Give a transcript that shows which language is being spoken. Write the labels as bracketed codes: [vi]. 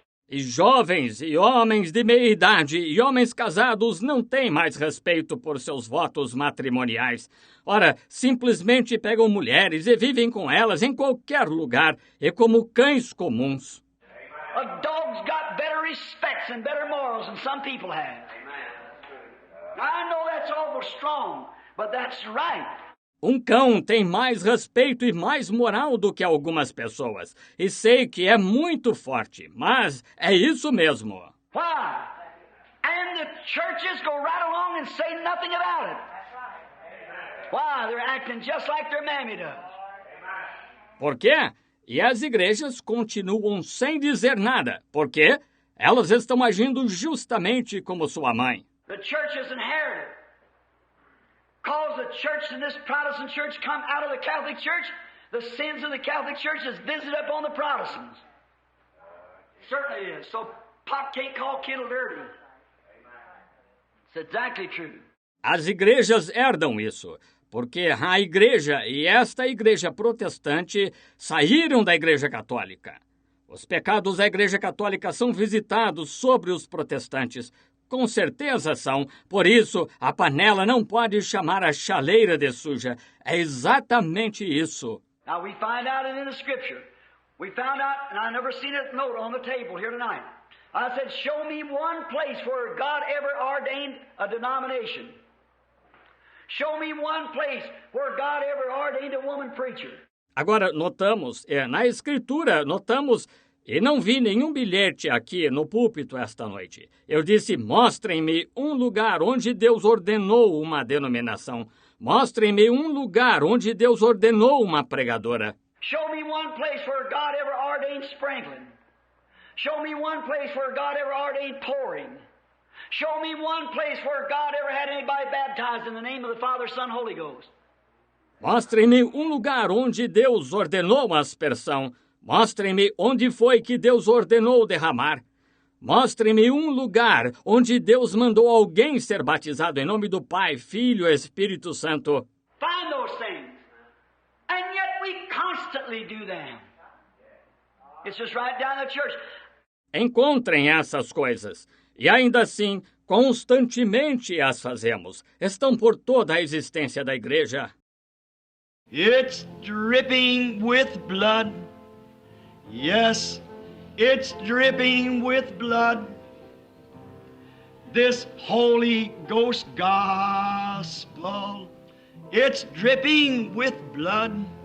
[pt] E jovens e homens de meia idade e homens casados não têm mais respeito por seus votos matrimoniais. Ora, simplesmente pegam mulheres e vivem com elas em qualquer lugar e como cães comuns. [en] A dog's got better respects and better morals than some people have. I know that's awful strong, but that's right. [pt] Um cão tem mais respeito e mais moral do que algumas pessoas. E sei que é muito forte, mas é isso mesmo. [en] Why? And the churches go right along and say nothing about it. Why? They're acting just like their mammy does. [pt] Por quê? E as igrejas continuam sem dizer nada. Por quê? Elas estão agindo justamente como sua mãe. [en] The church is inherited. Cause the church and this Protestant church come out of the Catholic Church, the sins of the Catholic Church is visited upon the Protestants. Certainly is. So pot can't call kettle dirty. It's exactly true. [pt] As igrejas herdam isso, porque a igreja e esta igreja protestante saíram da igreja católica. Os pecados da igreja católica são visitados sobre os protestantes. Com certeza são. Por isso, a panela não pode chamar a chaleira de suja. É exatamente isso. [en] Now we find out it in the Scripture. We found out, and I never seen a note on the table here tonight. I said, show me one place where God ever ordained a denomination. Show me one place where God ever ordained a woman preacher. [pt] Agora, notamos, na Escritura, e não vi nenhum bilhete aqui no púlpito esta noite. Eu disse, mostrem-me um lugar onde Deus ordenou uma denominação. Mostrem-me um lugar onde Deus ordenou uma pregadora. [en] Show me one place where God ever ordained sprinkling. Show me one place where God ever ordained pouring. Show me one place where God ever had anybody baptized in the name of the Father, Son, Holy Ghost. [pt] Mostrem-me um lugar onde Deus ordenou a aspersão. Mostrem-me onde foi que Deus ordenou derramar. Mostrem-me um lugar onde Deus mandou alguém ser batizado em nome do Pai, Filho e Espírito Santo. [en] Find those things. And yet we constantly do them. It's just right down the church. [pt] Encontrem essas coisas. E ainda assim, constantemente as fazemos. Estão por toda a existência da igreja. [en] It's dripping with blood. Yes, it's dripping with blood. This Holy Ghost gospel, it's dripping with blood.